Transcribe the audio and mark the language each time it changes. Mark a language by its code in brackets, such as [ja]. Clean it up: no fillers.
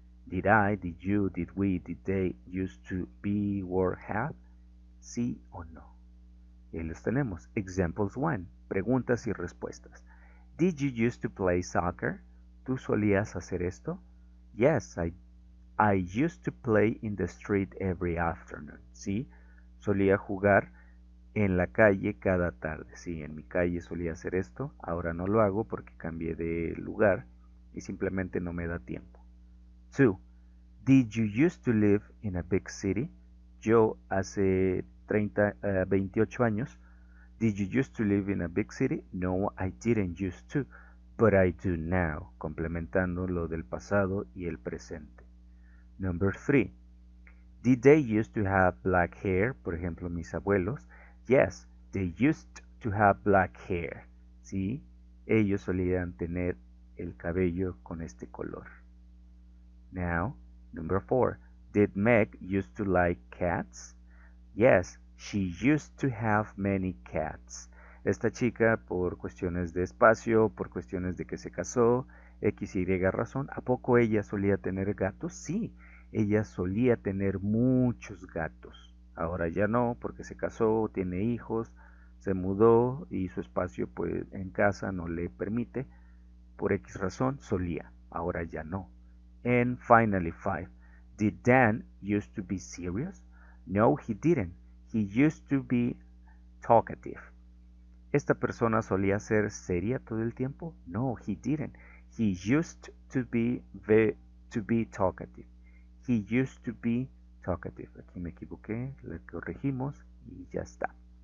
[en] Did I, did you, did we, did they used to be, were, have, [es] sí o no. Y ahí los tenemos. Examples 1, preguntas y respuestas. [en] Did you used to play soccer? [es] ¿Tú solías hacer esto? [en] Yes, I used to play in the street every afternoon. [es] Sí, solía jugar en la calle cada tarde. Sí, en mi calle solía hacer esto. Ahora no lo hago porque cambié de lugar y simplemente no me da tiempo. 2. [en] Did you used to live in a big city? [es] Yo hace 28 años. [en] Did you used to live in a big city? No, I didn't used to, but I do now, [es] complementando lo del pasado y el presente. [en] Number 3. Did they used to have black hair? [es] Por ejemplo, mis abuelos. [en] Yes, they used to have black hair. [es] Sí, ellos solían tener el cabello con este color. [en] Now, number 4. Did Meg used to like cats? Yes, she used to have many cats. [es] Esta chica, por cuestiones de espacio, por cuestiones de que se casó, X y Y razón, ¿a poco ella solía tener gatos? Sí, ella solía tener muchos gatos. Ahora ya no, porque se casó, tiene hijos, se mudó y su espacio pues en casa no le permite. Por X razón solía, ahora ya no. [en] And finally 5. Did Dan used to be serious? No, he didn't. He used to be talkative. [es] ¿Esta persona solía ser seria todo el tiempo? [en] No, he didn't. He used to be talkative. He used to be talkative. [es] Aquí me equivoqué, le corregimos y ya está.